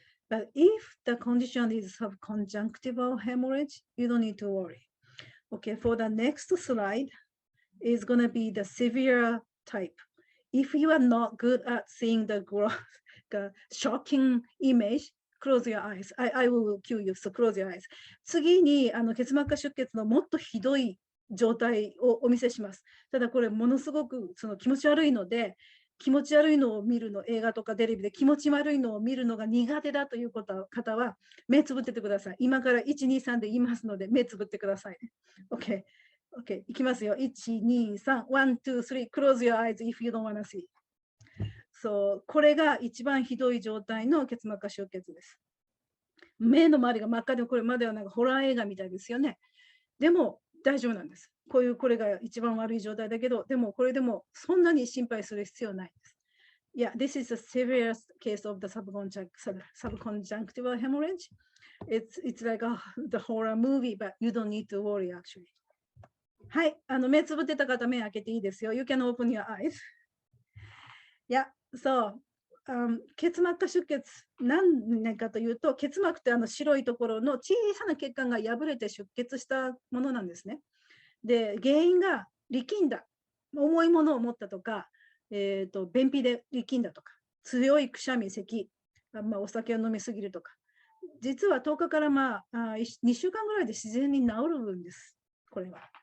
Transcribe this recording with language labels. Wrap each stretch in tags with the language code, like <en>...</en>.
<en>But if the condition is subconjunctival hemorrhage, you don't need to worry. Okay, for the next slide is going to be the severe type. If you are not good at seeing the shocking image, close your eyes. I will cue you, so close your eyes.</en> <ja>次に結膜下出血のもっとひどい状態をお見せします。ただこれものすごく気持ち悪いので、気持ち悪いのを見るの、映画とかテレビで気持ち悪いのを見るのが苦手だという方は目つぶっててください。今から1、2、3で言いますので目つぶってくださいね。 OK。 OK。 いきますよ。1、2、3。 1、2、3。</ja> <en>Close your eyes if you don't want to see.</en> <ja>そう、これが一番ひどい状態の結膜下出血です。目の周りが真っ赤で、これまではなんかホラー映画みたいですよね。でも大丈夫なんです。これが一番悪い状態だけど、でもこれでもそんなに心配する必要ないです。</ja> <en>Yeah, this is a severe case of the subconjunctival hemorrhage. It's like the horror movie, but you don't need to worry actually.</en> <ja>はい、目つぶってた方目開けていいですよ。</ja> <en>You can open your eyes. Yeah, so</en> <ja>結膜下出血何かというと、結膜って白いところの小さな血管が破れて出血したものなんですね。で、原因が力んだ、重いものを持ったとか、便秘で力んだとか、強いくしゃみ、咳、お酒を飲みすぎるとか、実は10日から2週間ぐらいで自然に治るんです、これは。</ja>